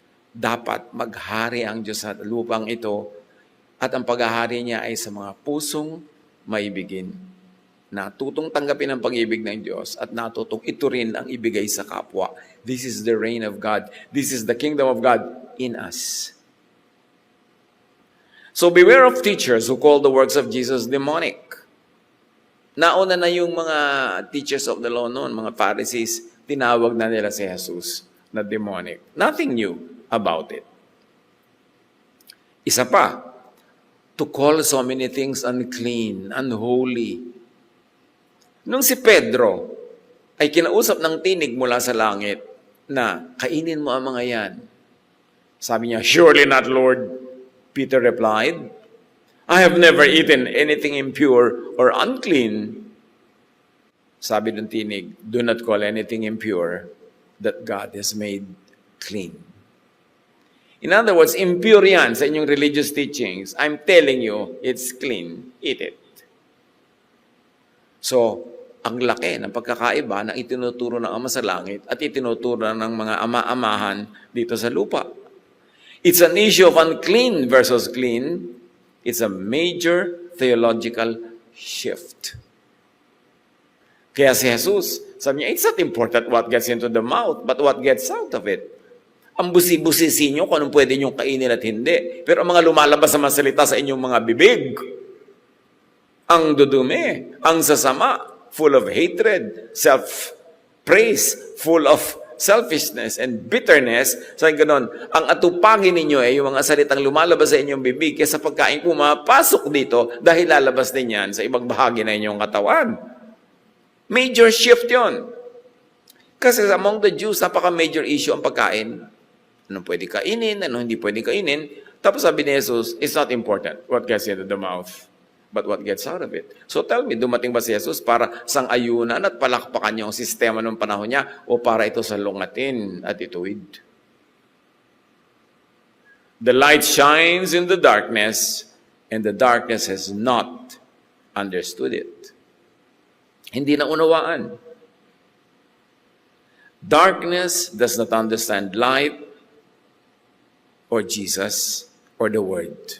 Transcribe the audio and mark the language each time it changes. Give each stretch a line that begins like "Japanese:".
Filipino: Dapat maghari ang Diyos sa lupang ito at ang paghahari niya ay sa mga pusong maibigin. Natutong tanggapin ang pag-ibig ng Diyos at natutong ito rin ang ibigay sa kapwa.
English: This is the reign of God. This is the kingdom of God in us. So beware of teachers who call the works of Jesus demonic.
Filipino: Nauna na yung mga
English: teachers of the law noon, mga Pharisees,
Filipino: tinawag na nila si
English: Jesus na demonic. Nothing new about it.
Filipino: Isa pa,
English: to call so many things unclean, unholy.
Filipino: Nung si Pedro ay kinausap ng tinig mula sa langit na kainin mo ang mga yan. Sabi niya,
English: surely not, Lord. Peter replied, I have never eaten anything impure or unclean.
Filipino: Sabi ng tinig,
English: do not call anything impure that God has made clean. In other words, impure
Filipino: yan sa inyong
English: religious teachings. I'm telling you, it's clean. Eat it.
Filipino: So, ang laki ng pagkakaiba na itinuturo ng Ama sa langit at itinuturo ng mga ama-amahan dito sa lupa.
English: It's an issue of unclean versus clean. It's a major theological shift.
Filipino: Kaya si Jesus, sabi niya,
English: it's not important what gets into the mouth, but what gets out of it.
Filipino: Ang busi-busisi nyo kung anong pwede nyo kainin at hindi. Pero ang mga lumalabas sa mga salita sa inyong mga bibig, ang dudumi, ang sasama,
English: full of hatred, self-praise, full of selfishness and bitterness.
Filipino: Sabi ganon, ang atupagin ninyo ay yung mga salitang lumalabas sa inyong bibig kaya sa pagkain pumapasok dito dahil lalabas din yan sa ibang bahagi na inyong katawan.
English: Major shift
Filipino: yon. Kasi
English: among the Jews,
Filipino: napaka-major
English: issue
Filipino: ang pagkain. Anong pwede kainin, anong hindi pwede kainin. Tapos sabi ni Jesus,
English: it's not important what gets into the mouth, but what gets out of it.
Filipino: So tell me, dumating ba si Jesus para sang-ayunan at palakpakan niya ang sistema ng panahon niya o para ito sa lungatin at ituwid?
English: The light shines in the darkness and the darkness has not understood it.
Filipino: Hindi na unawaan.
English: Darkness does not understand light or Jesus or the Word.